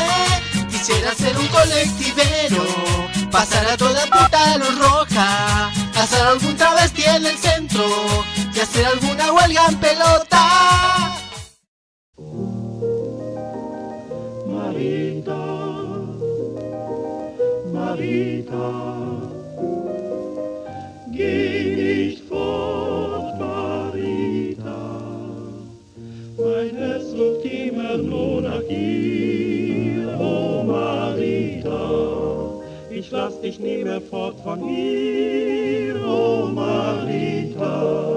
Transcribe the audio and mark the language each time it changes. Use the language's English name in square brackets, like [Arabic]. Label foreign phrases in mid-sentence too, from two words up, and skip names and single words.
[Spanish] Quisiera ser un colectivero, pasar a toda puta luz roja, hacer algún travesti en el centro y hacer alguna huelga en pelota. [German] Marita, Marita, geh nicht fort, Marita. Mein Herz ruft immer nur nach dir, oh Marita. Ich lass dich nie mehr fort von mir, oh Marita.